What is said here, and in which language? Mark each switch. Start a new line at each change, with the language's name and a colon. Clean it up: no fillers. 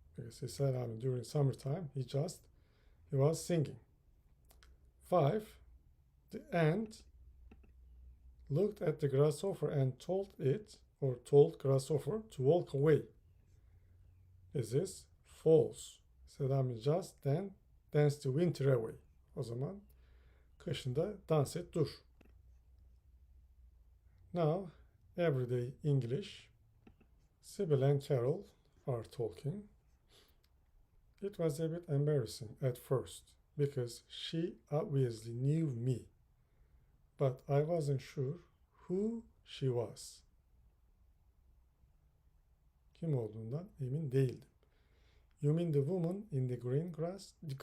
English: Because he said during summertime he was singing. 5. The ant looked at the grasshopper and told grasshopper to walk away. This is false. Selam just then dance the winter away.
Turkish: O zaman kışında dans et dur.
English: Now, everyday English. Sybil and Carol are talking. It was a bit embarrassing at first because she obviously knew me, but I wasn't sure who she was.
Turkish: Kim olduğundan emin değildim.
English: You mean the woman in the green dress?